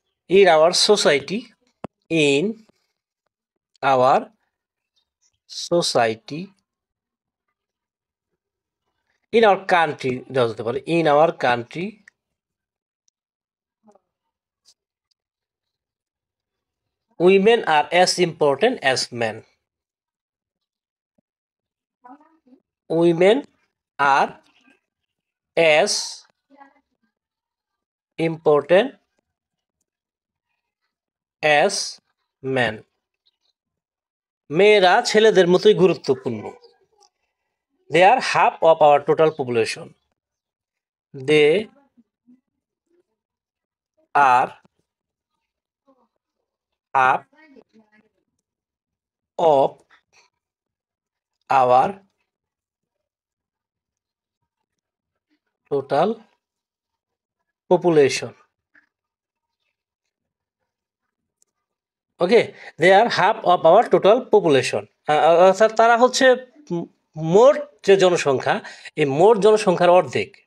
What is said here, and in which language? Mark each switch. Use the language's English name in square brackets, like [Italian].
[English] in our society, in our society, in our country [Bangla] দেওয়া যেতে পারে, [English] In our country, women are as important as men. Women are as important as men. [Bangla] মেয়েরা ছেলেদের মতোই গুরুত্বপূর্ণ. [English] They are half of our total population. They are half of our total population. Okay, they are half of our total population, [Bangla] অর্থাৎ তারা হচ্ছে মোট যে জনসংখ্যা, এই মোট জনসংখ্যার অর্ধেক.